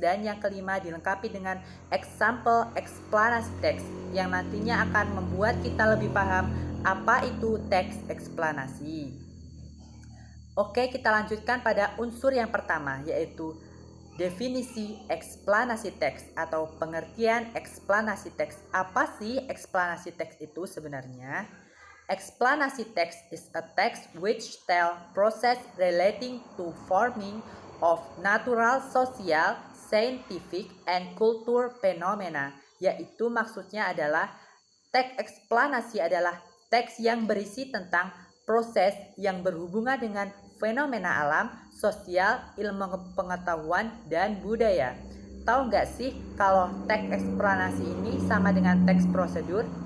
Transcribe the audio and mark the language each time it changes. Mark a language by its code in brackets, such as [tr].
[id] Dan yang kelima dilengkapi dengan example eksplanasi teks yang nantinya akan membuat kita lebih paham apa itu teks eksplanasi. Oke, kita lanjutkan pada unsur yang pertama yaitu definisi eksplanasi teks atau pengertian eksplanasi teks. Apa sih eksplanasi teks itu sebenarnya? [en] Explanasi text is a text which tell process relating to forming of natural, social, scientific, and culture phenomena. [id] Yaitu maksudnya adalah teks eksplanasi adalah teks yang berisi tentang proses yang berhubungan dengan fenomena alam, sosial, ilmu pengetahuan, dan budaya. Tahu nggak sih kalau teks eksplanasi ini sama dengan teks prosedur?